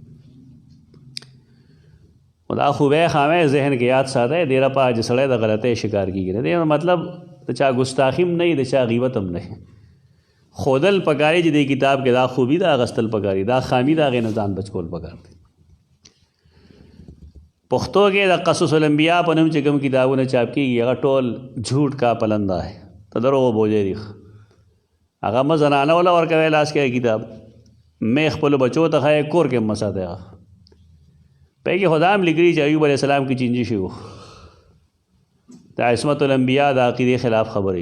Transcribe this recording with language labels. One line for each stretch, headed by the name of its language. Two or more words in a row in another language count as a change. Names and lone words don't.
Pashto: دا خوبه خامه ذهن کې یاد ساته ډېره په چې سړی د غلطۍ شکار کېږي. دې مطلب د چا ګستاخي هم نه وي، د چا غیبت هم نه. ښودل پکاري چې دې کتاب کې دا خوبي ده، اخیستل پکاري، دا خامي ده، هغې نه ځان بچ کول پکار دی. پښتو کې د قصص الانبیاء په نوم چې کوم کتابونه چاپ کېږي هغه ټول
Urdu: جھوٹ کا پلنده ہے،
Pashto: د دروغو بوجۍ دي. هغه مه زنانه وله ورکوی لاس کې کتاب، مې خپلو بچو ته ښایې کور کې هم مه ساتئ. هغه په کې خدا هم لیکلي چې ایوب علیه السلام کې چینجي شوي وو، د عصمت الانبیاء د عقیدې خلاف خبرې.